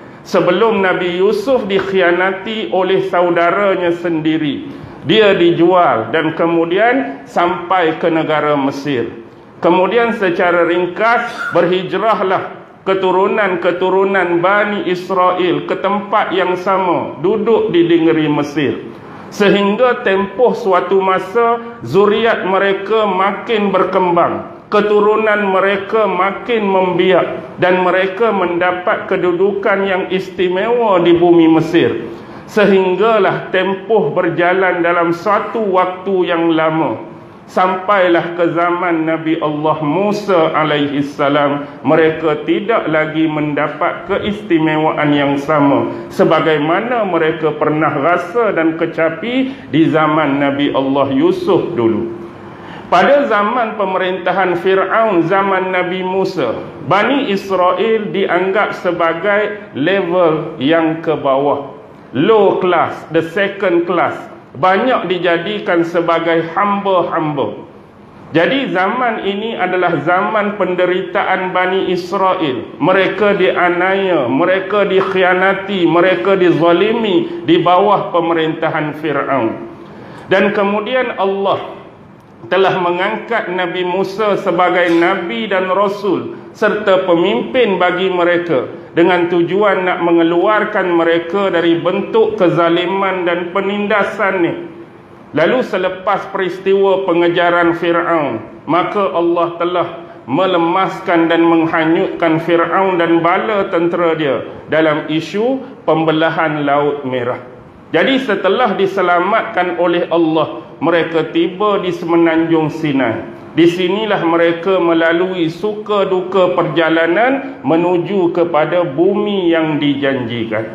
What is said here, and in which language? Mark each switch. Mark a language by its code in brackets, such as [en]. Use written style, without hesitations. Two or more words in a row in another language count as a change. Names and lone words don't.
[ms] Sebelum Nabi Yusuf dikhianati oleh saudaranya sendiri, dia dijual dan kemudian sampai ke negara Mesir. Kemudian secara ringkas berhijrahlah keturunan-keturunan Bani Israel ke tempat yang sama, duduk di negeri Mesir. Sehingga tempoh suatu masa zuriat mereka makin berkembang, keturunan mereka makin membiak, dan mereka mendapat kedudukan yang istimewa di bumi Mesir. Sehinggalah tempoh berjalan dalam satu waktu yang lama, sampailah ke zaman Nabi Allah Musa [ar] عليه السلام. [ms] Mereka tidak lagi mendapat keistimewaan yang sama sebagaimana mereka pernah rasa dan kecapi di zaman Nabi Allah Yusuf dulu. Pada zaman pemerintahan Fir'aun zaman Nabi Musa, Bani Israel dianggap sebagai level yang ke bawah, [en] low class, the second class. [ms] Banyak dijadikan sebagai hamba-hamba. Jadi zaman ini adalah zaman penderitaan Bani Israel. Mereka dianiaya, mereka dikhianati, mereka dizalimi di bawah pemerintahan Fir'aun. Dan kemudian Allah telah mengangkat Nabi Musa sebagai Nabi dan Rasul serta pemimpin bagi mereka, dengan tujuan nak mengeluarkan mereka dari bentuk kezaliman dan penindasan ni. Lalu selepas peristiwa pengejaran Fir'aun, maka Allah telah melemaskan dan menghanyutkan Fir'aun dan bala tentera dia dalam isu pembelahan Laut Merah. Jadi setelah diselamatkan oleh Allah, mereka tiba di semenanjung Sinai. Di sinilah mereka melalui suka duka perjalanan menuju kepada bumi yang dijanjikan.